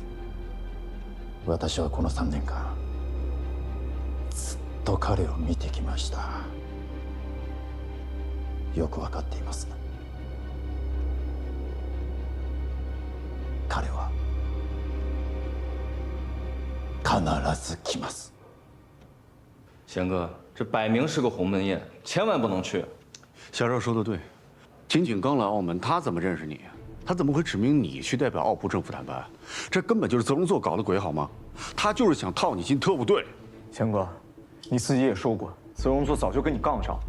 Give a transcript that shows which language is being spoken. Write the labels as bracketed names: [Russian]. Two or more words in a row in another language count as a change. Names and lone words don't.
[Japanese] 私はこの3年間ずっと彼を見てきました。よくわかっています。彼は必ず来ます。 [Chinese] 贤哥，这摆明是个鸿门宴，千万不能去。夏少说的对，金井刚来澳门，他怎么认识你？他怎么会指明你去代表澳葡政府谈判？这根本就是泽荣作搞的鬼，好吗？他就是想套你进特务队。贤哥，你自己也说过，泽荣作早就跟你杠上。